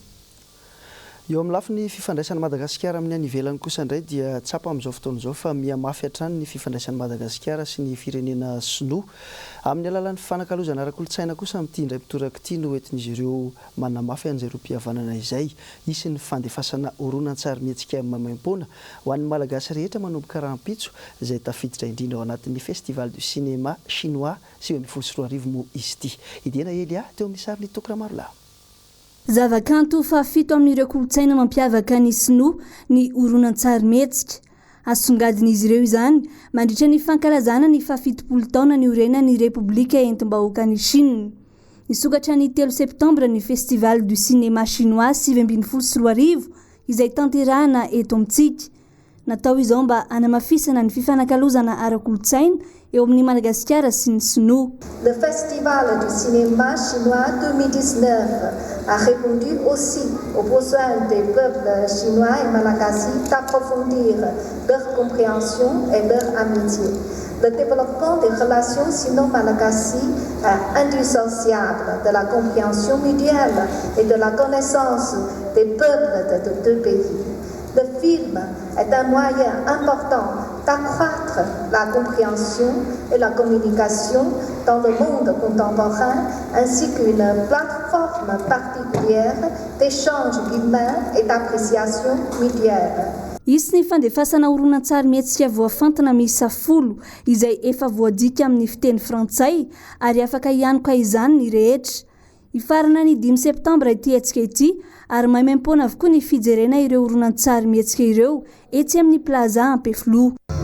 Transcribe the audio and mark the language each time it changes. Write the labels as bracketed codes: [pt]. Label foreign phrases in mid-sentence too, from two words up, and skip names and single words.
[mg] Eo amin'ny lafiny fifandraisana Madagasikara amin'ny any ivelany kosa indray dia tsapa amin'izao fotoana izao fa mihamafy hatrany ny fifandraisana Madagasikara sy ny firenena sinoa amin'ny alalan'ny fanakalozana ara-kolontsaina kosa amin'ity indray mitoraka ity no entin'izy ireo manamafy an'izay roam-pihavanana izay isy ny fandefasana horonan-tsary mihetsika maimaim-poana ho an'ny malagasy rehetra manomboka rahampitso izay tafiditra indrindra ao anatin'ny [fr] festival du cinéma chinois [mg] sy eo amin'ny 24 moa izy ity. Idena Elia teo amin'ny sariny Tokramarola. Zavakanto fafito amin'ireo kolotsaina mampiavaka ny sinoa ny horonan-tsary mihetsika. Asongadin'izy ireo izany mandritra ny fankalazana ny 70 taona ny orenan'ny Repoblika Entim-bahoaka ny Chine. Nisokatra ny 3 Septambra ny [fr] festival du cinéma chinois [mg] 2024 izay tanterahana eto amintsika. Natao izao mba hanamafisana ny fifanakalozana ara-kolotsaina eo amin'ny Madagasikara sy ny sinoa. [fr] Le festival du cinéma chinois 2019 a répondu aussi aux besoins des peuples chinois et malagasy d'approfondir leur compréhension et leur amitié. Le développement des relations sino-malagasy est indissociable de la compréhension mutuelle et de la connaissance des peuples de deux pays. Le film est un moyen important d'accroître la compréhension et la communication dans le monde contemporain, ainsi qu'une plateforme particulière d'échange humain et d'appréciation mutuelle. [mg] Isy ny fandefasana horonan-tsary mihetsika voafantana miisa 10 izay efa voadika amin'ny fiteny frantsay ary afaka ianoka izany ny rehetra. Ifarana ny 5 septambra ity hetsika ity ary maimaim-poana avokoa ny fijerena ireo horonan-tsary mihetsika ireo etsy amin'ny plaza Ampeflo.